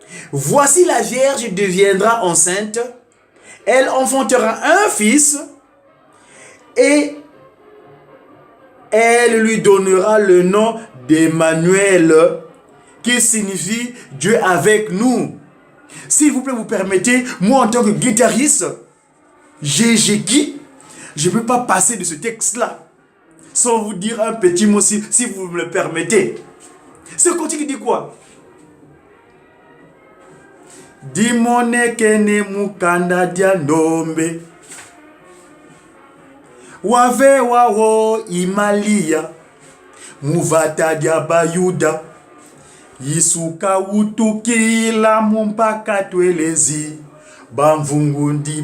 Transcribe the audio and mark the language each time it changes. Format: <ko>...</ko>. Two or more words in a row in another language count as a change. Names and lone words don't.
<fr>Voici la Vierge deviendra enceinte Elle enfantera un fils et elle lui donnera le nom d'Emmanuel, qui signifie Dieu avec nous. S'il vous plaît, vous permettez, moi en tant que guitariste, Jéjéki, je ne peux pas passer de ce texte-là sans vous dire un petit mot si vous me le permettez. Ce cantique dit quoi?</fr> <kg>Dimone kene mukanda dia ndombe wave wawo imalia muvata dia bayuda yisuka utukila mumpaka twelezi bamvungundi</kg>